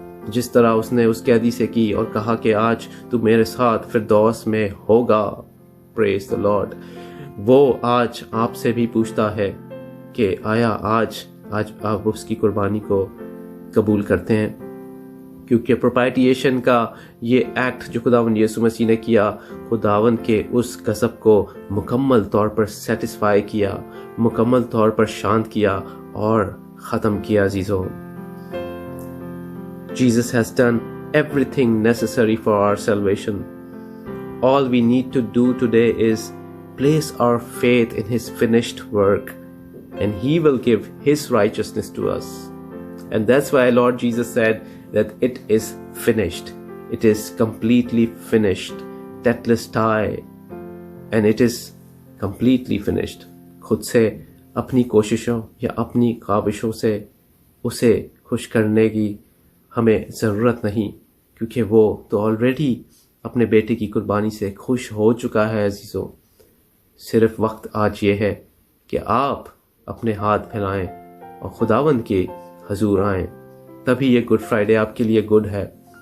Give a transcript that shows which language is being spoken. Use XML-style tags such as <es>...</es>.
<hi>जिस तरह उसने उस कैदी से की और कहा कि आज तू मेरे साथ फिरदौस में होगा,</hi> <en>praise the Lord,</en> <hi>वो आज आपसे भी पूछता है कि आया आज आप उसकी कुर्बानी को कबूल करते हैं। क्योंकि प्रोपाइटिएशन का ये एक्ट जो खुदावंद यीशु मसीह ने किया, खुदावंद के उस गज़ब को मुकम्मल तौर पर सेटिस्फाई किया, मुकम्मल तौर पर शांत किया और ख़त्म किया अजीज़ों।</hi> <en>Jesus has done everything necessary for our salvation. All we need to do today is place our faith in His finished work, and He will give His righteousness to us. And that's why Lord Jesus said that it is finished. It is completely finished. Tetelestai. And it is completely finished.</en> <hi>खुद से अपनी कोशिशों या अपनी काविशों से उसे खुश करने की हमें ज़रूरत नहीं, क्योंकि वो तो ऑलरेडी अपने बेटे की कुर्बानी से खुश हो चुका है अजीज़ों। सिर्फ वक्त आज ये है कि आप अपने हाथ फैलाएं और खुदावंद के हजूर आएं, तभी ये गुड फ्राइडे आपके लिए गुड है।</hi>